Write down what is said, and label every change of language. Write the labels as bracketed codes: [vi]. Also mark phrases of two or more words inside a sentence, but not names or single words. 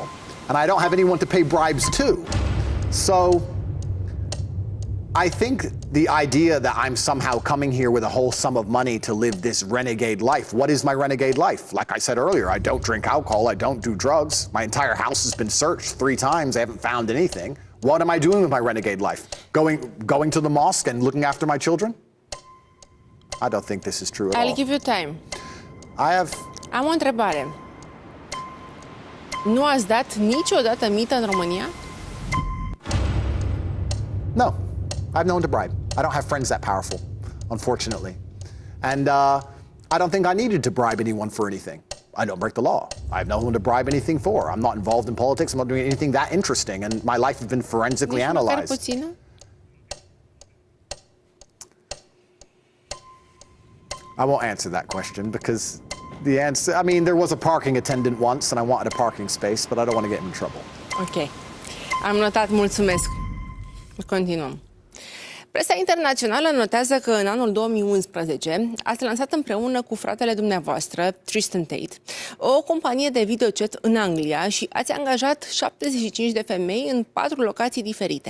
[en] And I don't have anyone to pay bribes to. So I think the idea that I'm somehow coming here with a whole sum of money to live this renegade life. What is my renegade life? Like I said earlier, I don't drink alcohol. I don't do drugs. My entire house has been searched 3 times. I haven't found anything. What am I doing with my renegade life? Going to the mosque and looking after my children? I don't think this is true at all. I'll give you time. [ro] Am o întrebare. Nu ați dat niciodată mită în România? [en] No. I have no one to bribe. I don't have friends that powerful, unfortunately. And I don't think I needed to bribe anyone for anything. I don't break the law. I have no one to bribe anything for. I'm not involved in politics. I'm not doing anything that interesting. And my life has been forensically analyzed. I won't answer that question because the answer, I mean, there was a parking attendant once and I wanted a parking space, but I don't want to get him in trouble. [ro] Ok. Am notat, mulțumesc. Continuăm. Presa internațională notează că în anul 2011 ați lansat împreună cu fratele dumneavoastră, Tristan Tate, o companie de videochat în Anglia și ați angajat 75 de femei în 4 locații diferite.